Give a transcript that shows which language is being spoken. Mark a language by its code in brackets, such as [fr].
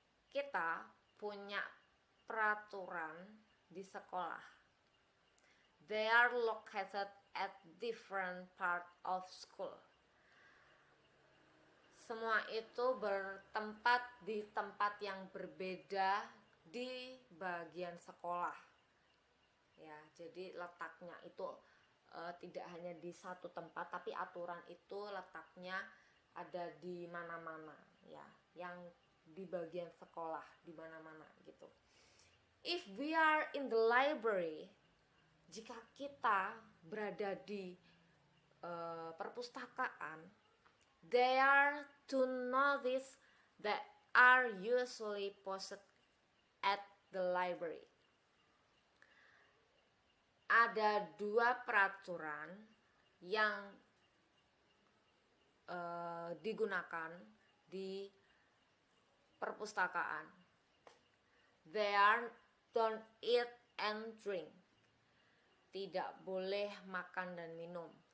[id] Kita punya peraturan di sekolah. [en] They are located at different part of school. [id] Semua itu bertempat di tempat yang berbeda di bagian sekolah. Ya, jadi letaknya itu tidak hanya di satu tempat, tapi aturan itu letaknya ada di mana-mana, ya, yang di bagian sekolah di mana-mana gitu. [en] If we are in the library, [id] jika kita berada di perpustakaan, [en] there are two notices that are usually posted at the library. [id] Ada dua peraturan yang digunakan di perpustakaan. [en] They are don't eat and drink. [id] Tidak boleh makan dan minum.